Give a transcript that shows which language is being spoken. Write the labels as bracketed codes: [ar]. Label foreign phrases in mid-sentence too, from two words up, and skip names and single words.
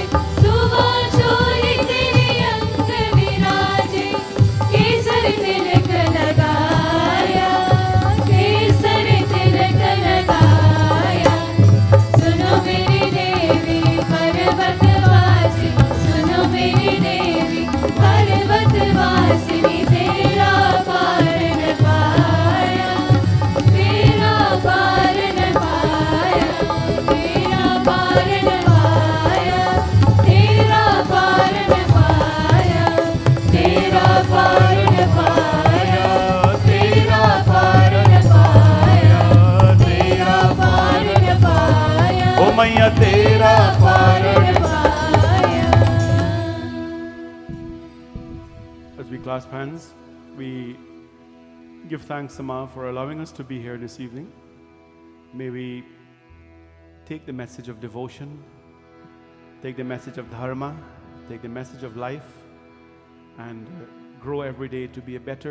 [hi] सुबह चोली तेरी अंग विराजे केसर तिलक लगाया केसर तिलक लगाया सुनो मेरी देवी पर्वतवासिनी सुनो मेरी देवी पर्वतवासिनी तेरा पार न पाया तेरा पार न पाया तेरा पार न पाया तेरा पार न पाया तेरा पार न पाया तेरा पार न पाया तेरा पार न पाया ओ मैया तेरा पार न पाया [en] As we clasp hands, we give thanks, Sama, for allowing us to be here this evening. May we take the message of devotion, take the message of dharma, take the message of life, and grow every day to be a better.